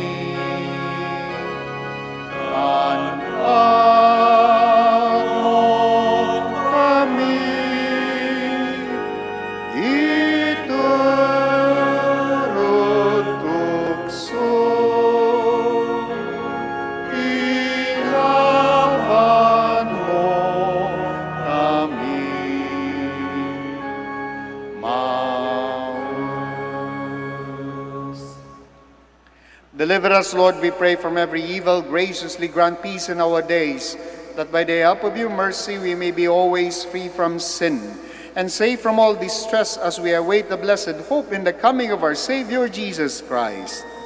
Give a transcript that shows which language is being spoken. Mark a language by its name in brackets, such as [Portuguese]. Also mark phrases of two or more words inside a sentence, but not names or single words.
[Pampanga] tanpag kami, iturut tukso, ilaban mo kami, maus. [English] Deliver us, Lord, we pray, from every evil. Graciously grant peace in our days, that by the help of your mercy we may be always free from sin, and safe from all distress as we await the blessed hope in the coming of our Savior Jesus Christ.